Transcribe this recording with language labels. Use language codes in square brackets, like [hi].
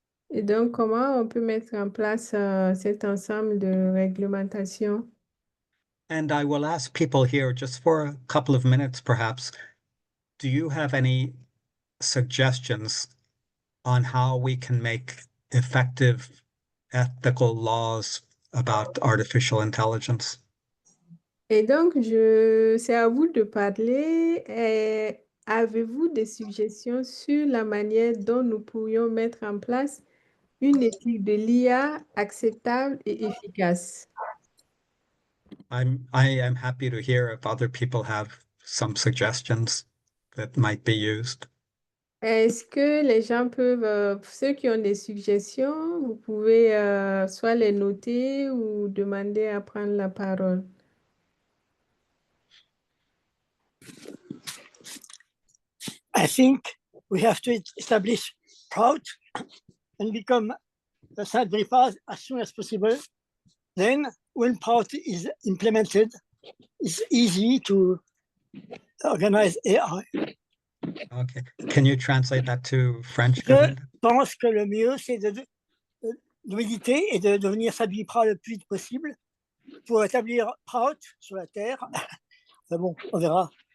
[fr] Et donc, comment on peut mettre en place cet ensemble de réglementations? [en] And I will ask people here just for a couple of minutes, perhaps, do you have any suggestions on how we can make effective ethical laws about artificial intelligence? [fr] Et donc, c'est à vous de parler. Avez-vous des suggestions sur la manière dont nous pourrions mettre en place une éthique de l'IA acceptable et efficace? [en] I am happy to hear if other people have some suggestions that might be used. [fr] Est-ce que les gens peuvent, ceux qui ont des suggestions, vous pouvez soit les noter ou demander à prendre la parole? [en] I think we have to establish proud and become a self-verified as soon as possible. Then, when proud is implemented, it's easy to organize AI. Okay. Can you translate that to French, [fr] Je [en] Govinda? [fr] pense que le mieux, c'est de méditer et de devenir self-verified le plus vite possible pour établir proud sur la Terre. Enfin bon, on verra.